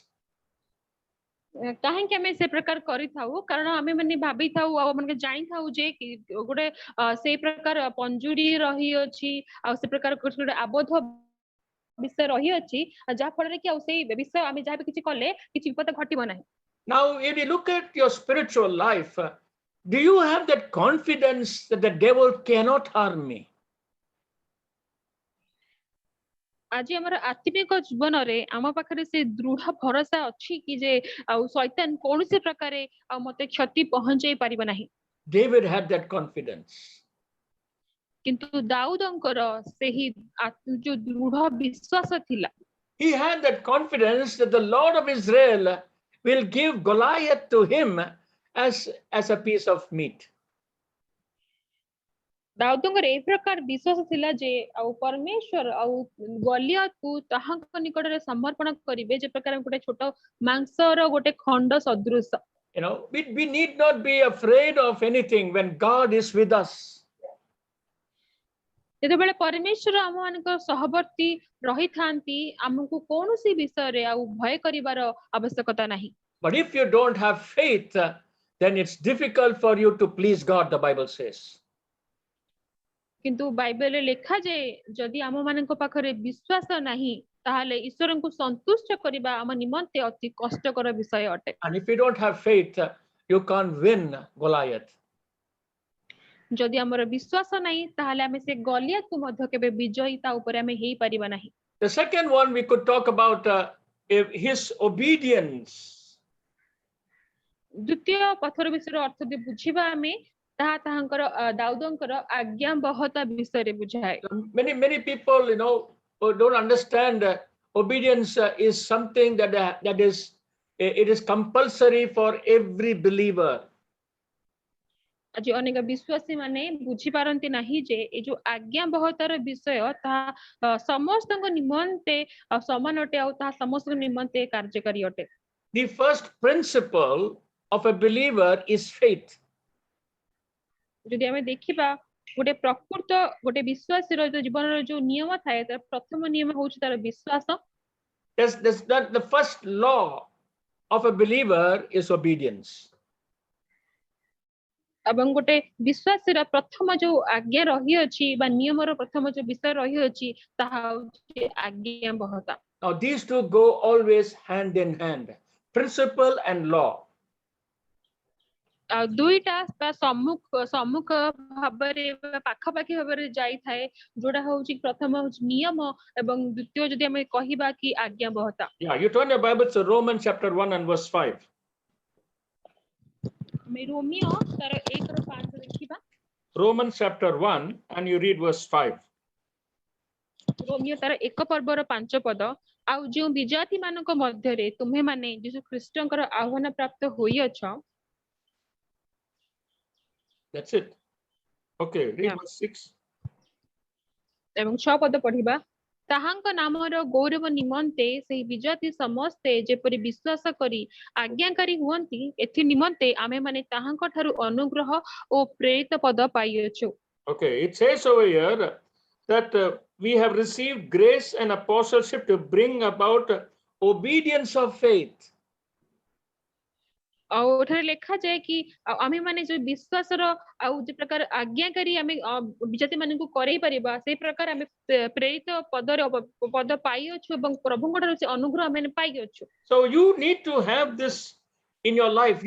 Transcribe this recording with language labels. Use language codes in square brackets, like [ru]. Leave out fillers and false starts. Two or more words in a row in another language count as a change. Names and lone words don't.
[or] କାହିଁକି ଆମେ ସେ ପ୍ରକାର କରିଥାଉ କାରଣ ଆମେ ମାନେ ଭାବିଥାଉ ଆଉ ମାନେ ଜାଣିଥାଉ ଯେ ଗୋଟେ ସେଇ ପ୍ରକାର ପଞ୍ଜୁରୀ ରହିଅଛି ଆଉ ସେ ପ୍ରକାର ଗୋଟେ ଆବଦ୍ଧ ବିଷୟ ରହିଅଛି ଯାହା ଫଳରେ କି ଆଉ ସେଇ ବିଷୟ ଆମେ ଯାହା ବି କିଛି କଲେ କିଛି ବିପଦ ଘଟିବ ନାହିଁ। [en] Now, if you look at your spiritual life, do you have that confidence that the devil cannot harm me? [or] ଆଜି ଆମର ଆତ୍ମିକ ଜୀବନରେ ଆମ ପାଖରେ ସେ ଦୃଢ ଭରସା ଅଛି କି ଯେ ଆଉ ଶୈତାନ କୌଣସି ପ୍ରକାରେ ଆଉ ମତେ କ୍ଷତି ପହଞ୍ଚାଇ ପାରିବ ନାହିଁ। [en] David had that confidence. [or] କିନ୍ତୁ ଦାଉଦଙ୍କର ସେହି ଯୋଉ ଦୃଢ ବିଶ୍ୱାସ ଥିଲା। [en] He had that confidence that the Lord of Israel will give Goliath to him as a piece of meat. [or] ଦାଉଦଙ୍କର ଏ ପ୍ରକାର ବିଶ୍ୱାସ ଥିଲା ଯେ ଆଉ ପରମେଶ୍ୱର ଆଉ ଗଲିଆତକୁ ତାହାଙ୍କ ନିକଟରେ ସମର୍ପଣ କରିବେ ଯେ ପ୍ରକାର ଗୋଟେ ଛୋଟ ମାଂସର ଗୋଟେ ଖଣ୍ଡ ସଦୃଶ। [en] We need not be afraid of anything when God is with us. [or] ଯେତେବେଳେ ପରମେଶ୍ୱର ଆମମାନଙ୍କ ସହବର୍ତ୍ତୀ ରହିଥାନ୍ତି ଆମକୁ କୌଣସି ବିଷୟରେ ଆଉ ଭୟ କରିବାର ଆବଶ୍ୟକତା ନାହିଁ। [en] But if you don't have faith, then it's difficult for you to please God, the Bible says. [or] କିନ୍ତୁ ବାଇବେଲରେ ଲେଖା ଯେ ଯଦି ଆମମାନଙ୍କ ପାଖରେ ବିଶ୍ୱାସ ନାହିଁ ତାହେଲେ ଈଶ୍ୱରଙ୍କୁ ସନ୍ତୁଷ୍ଟ କରିବା ଆମ ନିମନ୍ତେ ଅତି କଷ୍ଟକର ବିଷୟ ଅଟେ। [en] And if you don't have faith, you can't win Goliath. [or] ଯଦି ଆମର ବିଶ୍ୱାସ ନାହିଁ ତାହେଲେ ଆମେ ସେ ଗଲିଆତକୁ ମଧ୍ୟ କେବେ ବିଜୟୀ ତା ଉପରେ ଆମେ ହେଇପାରିବା ନାହିଁ। [en] The second one we could talk about his obedience. [or] ଦ୍ୱିତୀୟ ପଥର ବିଷୟରେ ଅର୍ଥ ଯଦି ବୁଝିବା ଆମେ ତାହା ତାହାଙ୍କର ଦାଉଦଙ୍କର ଆଜ୍ଞାବହତା ବିଷୟରେ ବୁଝାଏ। [en] Many people don't understand obedience is something that is compulsory for every believer. [or] ଆଜି ଅନେକ ବିଶ୍ୱାସୀ ମାନେ ବୁଝିପାରନ୍ତି ନାହିଁ ଯେ ଏ ଯୋଉ ଆଜ୍ଞାବହତାର ବିଷୟ ତାହା ସମସ୍ତଙ୍କ ନିମନ୍ତେ ସମାନ ଅଟେ ଆଉ ତାହା ସମସ୍ତଙ୍କ ନିମନ୍ତେ କାର୍ଯ୍ୟକାରୀ ଅଟେ। [en] The first principle of a believer is faith. [or] ଯଦି ଆମେ ଦେଖିବା ଗୋଟେ ପ୍ରକୃତ ଗୋଟେ ବିଶ୍ୱାସୀର ଜୀବନର ଯୋଉ ନିୟମ ଥାଏ ତାର ପ୍ରଥମ ନିୟମ ହେଉଛି ତାର ବିଶ୍ୱାସ। [en] The first law of a believer is obedience. [or] ଏବଂ ଗୋଟେ ବିଶ୍ୱାସୀର ପ୍ରଥମ ଯୋଉ ଆଜ୍ଞା ରହିଅଛି ବା ନିୟମର ପ୍ରଥମ ଯୋଉ ବିଷୟ ରହିଅଛି ତାହା ହେଉଛି ଆଜ୍ଞାବହତା। [en] Now these two go always hand in hand, principle and law. [or] ଦୁଇଟା ସମ୍ମୁଖ ଭାବରେ ପାଖାପାଖି ଭାବରେ ଯାଇଥାଏ ଯୋଉଟା ହଉଛି ପ୍ରଥମ ହଉଛି ନିୟମ ଏବଂ ଦ୍ୱିତୀୟ ଯଦି ଆମେ କହିବା କି ଆଜ୍ଞାବହତା। [en] Yeah, you turn your Bible to Romans chapter 1 and verse 5. [or] ଆମେ ରୋମିଓ ତାର 1:5 ଦେଖିବା। [en] Romans chapter 1 and you read verse 5. [or] ରୋମିଓ ତାର 1 ପର୍ବର 5 ପଦ ଆଉ ଯେଉଁ ବିଜାତି ମାନଙ୍କ ମଧ୍ୟରେ ତୁମେ ମାନେ ଯୀଶୁ ଖ୍ରୀଷ୍ଟଙ୍କର ଆହ୍ୱାନ ପ୍ରାପ୍ତ ହୋଇଅଛ। [en] That's it. Okay, read Yeah. verse 6. [or] ଏବଂ 6 ପଦ ପଢିବା। ତାହାଙ୍କ ନାମର ଗୌରବ ନିମନ୍ତେ ସେହି ବିଜାତି ସମସ୍ତେ ଯେପରି ବିଶ୍ୱାସ କରି ଆଜ୍ଞାକାରୀ ହୁଅନ୍ତି, ଏଥି ନିମନ୍ତେ ଆମେମାନେ ତାହାଙ୍କ ଠାରୁ ଅନୁଗ୍ରହ ଓ ପ୍ରେରିତ ପଦ ପାଇଅଛୁ। [en] Okay, it says over here that we have received grace and apostleship to bring about obedience of faith. [or] ଆଉ ଏଠାରେ ଲେଖାଯାଏ କି ଆମେ ମାନେ ଯୋଉ ବିଶ୍ୱାସର ଆଉ ଯେ ପ୍ରକାର ଆଜ୍ଞାକାରୀ ଆମେ ବିଜାତି ମାନଙ୍କୁ କରେଇ ପାରିବା ସେଇ ପ୍ରକାର ଆମେ ପ୍ରେରିତ ପଦରେ ପଦ ପାଇଅଛୁ ଏବଂ ପ୍ରଭୁଙ୍କ ଠାରୁ ସେ ଅନୁଗ୍ରହ ଆମେ ପାଇଅଛୁ। [en] So you need to have this in your life.